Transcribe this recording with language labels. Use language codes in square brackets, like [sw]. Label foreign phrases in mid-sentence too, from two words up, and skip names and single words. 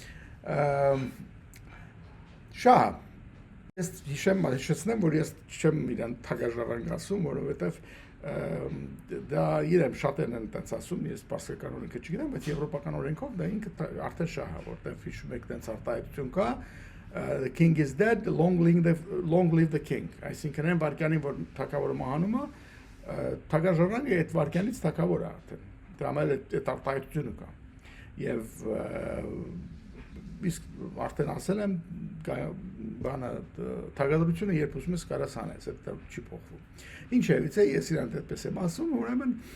[hy] Շահ, ես հիշեցնեմ, որ ես չեմ իրան թագաժառանգ ասում, որովհետև դա իրեմ շատերն են տենց ասում, ես պարսկական օրենքը չգիտեմ, բայց եվրոպական օրենքով դա ինքը արդեն շահ է, որտեղ հիշում եք տենց արտահայտություն կա, [en] the king is dead, long live the king, [hy] այսինքն այն վարկյանին, որ թագավորը մահանում է, թագաժառանգը այդ վարկյանից թագավոր է արդեն, դրա համար այդ արտահայտությունը կա, եւ իսկ արդեն ասել եմ բանը թագադրությունը երբ ուզում ես կարաս անես, դա չի փոխվում։ Ինչևիցե ես իրան այդպես եմ ասում, ուրեմն